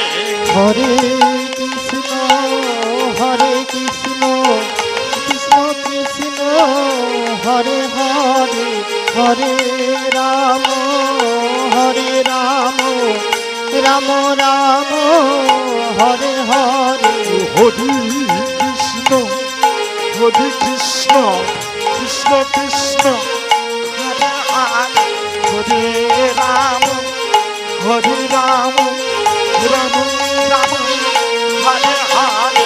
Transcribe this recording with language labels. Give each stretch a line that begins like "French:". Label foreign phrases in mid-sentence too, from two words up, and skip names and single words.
Sanskrit: হরে কৃষ্ণ কৃষ্ণ কৃষ্ণ হরে হরে হরে রাম রাম রাম হরে হরে হরি কৃষ্ণ কৃষ্ণ কৃষ্ণ হরে হরে হরে রাম রাম রাম রাম হরে হরে